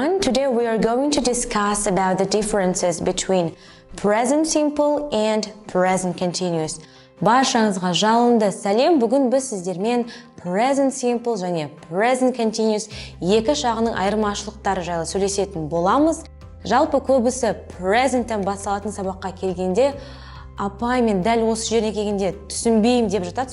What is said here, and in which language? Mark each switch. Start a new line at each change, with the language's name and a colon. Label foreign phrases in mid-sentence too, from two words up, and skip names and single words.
English: Today we are going to discuss about the differences between present simple and present continuous.
Kazakh: Баршаңызға жалынды сәлем. Бүгін біз сіздермен
English: present simple
Kazakh: және
English: present continuous
Kazakh: екі шағының айырмашылықтары жайлы сөйлесетін боламыз. Жалпы көбісі present-тен басталатын сабаққа келгенде апай мен дәл осы жеріне келгенде түсінбеймін деп жатады.